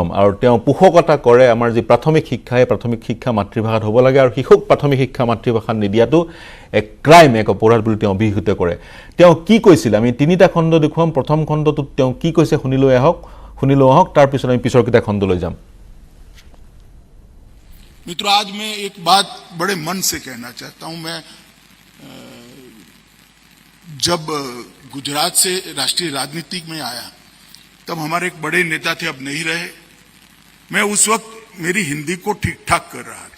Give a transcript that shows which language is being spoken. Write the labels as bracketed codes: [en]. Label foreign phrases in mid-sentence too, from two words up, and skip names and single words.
[as] আৰু তেওঁ পোষকতা কৰে আমাৰ যি প্ৰাথমিক শিক্ষা, এই প্ৰাথমিক শিক্ষা মাতৃভাষাত হ'ব লাগে আৰু শিশুক প্ৰাথমিক শিক্ষা মাতৃভাষাত নিদিয়াটো এক ক্ৰাইম, এক অপৰাধ বুলি তেওঁ অভিহিত কৰে। তেওঁ কি কৈছিল আমি তিনিটা খণ্ড দেখুৱাম। প্ৰথম খণ্ডটোত তেওঁ কি কৈছে শুনি লওঁ আহক, তাৰপিছত আমি পিছৰ কেইটা খণ্ডলৈ যাম। [hi] मित्रों, आज मैं एक बात बड़े मन से कहना चाहता हूं। मैं जब गुजरात से राष्ट्रीय राजनीति में आया तब हमारे एक बड़े नेता थे, अब नहीं रहे। मैं उस वक्त मेरी हिंदी को ठीक ठाक कर रहा था।